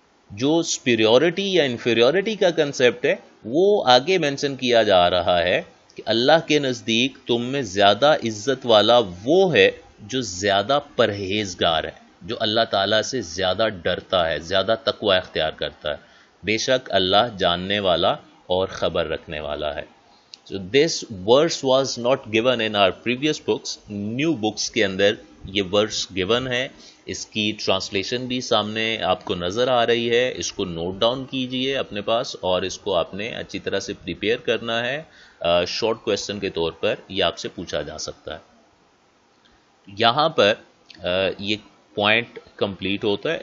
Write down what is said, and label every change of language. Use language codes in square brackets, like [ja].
[ur] جو سپیریورٹی یا انفیریورٹی کا کنسپٹ ہے وہ آگے مینشن کیا جا رہا ہے کہ اللہ کے نزدیک تم میں زیادہ عزت والا وہ ہے جو زیادہ پرہیزگار ہے، جو اللہ تعالیٰ سے زیادہ ڈرتا ہے، زیادہ تقوی اختیار کرتا ہے. بے شک اللہ جاننے والا اور خبر رکھنے والا ہے. [en] So this verse was not given in our previous books. New books [ur] کے اندر یہ [en] verse given [ur] ہے. اس کی ٹرانسلیشن بھی سامنے آپ کو نظر آ رہی ہے. اس کو نوٹ ڈاؤن کیجئے اپنے پاس اور اس کو آپ نے اچھی طرح سے پریپیئر کرنا ہے. شارٹ کویسچن کے طور پر یہ آپ سے پوچھا جا سکتا ہے. یہاں پر یہ پوائنٹ کمپلیٹ ہوتا ہے.